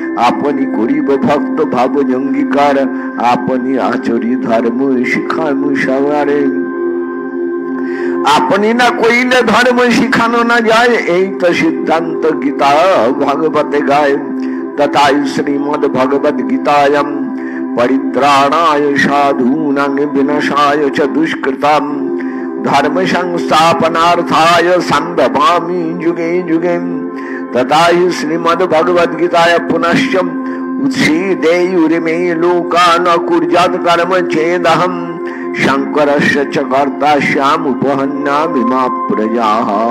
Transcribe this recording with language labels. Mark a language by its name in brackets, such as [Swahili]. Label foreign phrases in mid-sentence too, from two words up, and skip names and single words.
[Bangla] আপনি করিব ভক্ত ভাব অঙ্গীকার, আপনি আচরি ধর্ম শিখানো সবারে। আপনি না কইলে ধর্ম শিখানো না যায়, এই তো সিদ্ধান্ত গীতা ভাগবতে গায়। [Sanskrit] তথাই শ্রীমদ ভগবদ গীতায়ম পরিত্রাণায় সাধূনাং বিনাশায় চ দুষ্কৃতাম ধর্ম সংস্থাপনাर्थाय संभवामि युगे युगे। तथाहि श्रीमद भगवद गीताय पुनश्च उत्सीदेयुरिमे लोका न कुर्यात् कर्म चेदहम् शंकरस्य च कर्तास्याम् उपहन्यामि मा प्रजाः।